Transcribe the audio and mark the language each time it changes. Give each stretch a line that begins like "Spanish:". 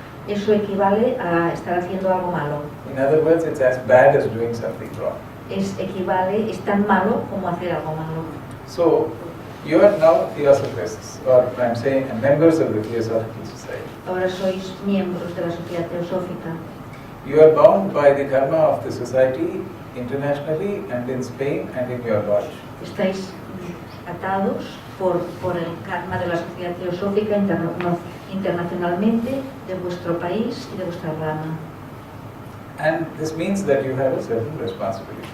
Spanish: eso equivale a estar haciendo algo malo.
English: In other words, it's as bad as doing something wrong.
Spanish: Es tan malo como hacer algo malo.
English: So, you are now theosophists, or I'm saying members of the Theosophical Society.
Spanish: Ahora sois miembros de la Sociedad Teosófica.
English: You are bound by the karma of the society internationally and in Spain and in your lodge.
Spanish: Estáis atados por el karma de la Sociedad Teosófica internacionalmente, de vuestro país y de vuestra rama.
English: And this means that you have a certain responsibility.